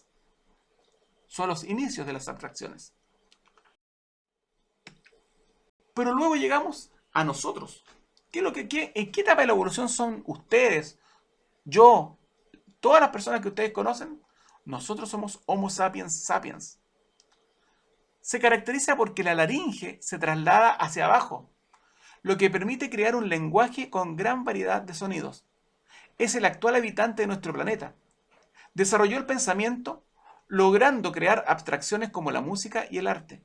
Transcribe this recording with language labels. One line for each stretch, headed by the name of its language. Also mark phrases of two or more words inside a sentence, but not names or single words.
Spanish: Son los inicios de las abstracciones. Pero luego llegamos a nosotros. ¿En qué etapa de la evolución son ustedes, yo, todas las personas que ustedes conocen? Nosotros somos Homo sapiens sapiens. Se caracteriza porque la laringe se traslada hacia abajo, lo que permite crear un lenguaje con gran variedad de sonidos. Es el actual habitante de nuestro planeta. Desarrolló el pensamiento, logrando crear abstracciones como la música y el arte.